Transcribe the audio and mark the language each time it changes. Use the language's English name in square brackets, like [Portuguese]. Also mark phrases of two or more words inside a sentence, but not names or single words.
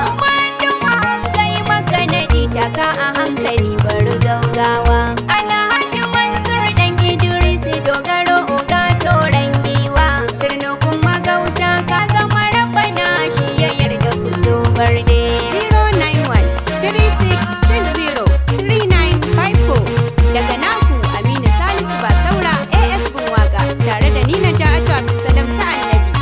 [Hausa] Uban duma an kai maka naɗi, taka a hankali, bari gaugawa. Alhaji Mansur ɗan Idris Dogaro, oga toron giwa. Turnukun magauta, ka zama rabbana, shi ya yarda, fito barde. Zero nine one, three six six zero, three nine five four. Daga naku Aminu Salisu Basaura, A S Bunwaga, tare da ni Naja'atu Abdulsalam ta Annabi.